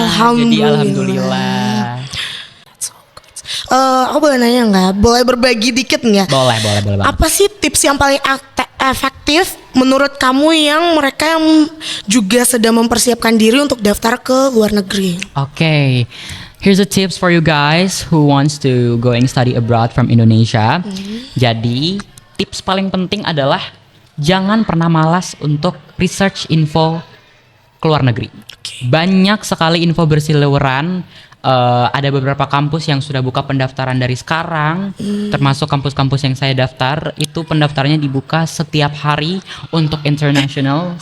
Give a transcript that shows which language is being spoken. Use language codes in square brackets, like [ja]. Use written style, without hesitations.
[id] Jadi alhamdulillah. Aku boleh nanya nggak? Boleh berbagi dikit nggak? Boleh banget. Apa sih tips yang paling efektif menurut kamu yang mereka yang juga sedang mempersiapkan diri untuk daftar ke luar negeri? [en] Okay, here's the tips for you guys who wants to going study abroad from Indonesia. [id] Jadi, tips paling penting adalah jangan pernah malas untuk research info ke luar negeri. Banyak sekali info berseliweran. Ada beberapa kampus yang sudah buka pendaftaran dari sekarang, termasuk kampus-kampus yang saya daftar, itu pendaftarannya dibuka setiap hari untuk international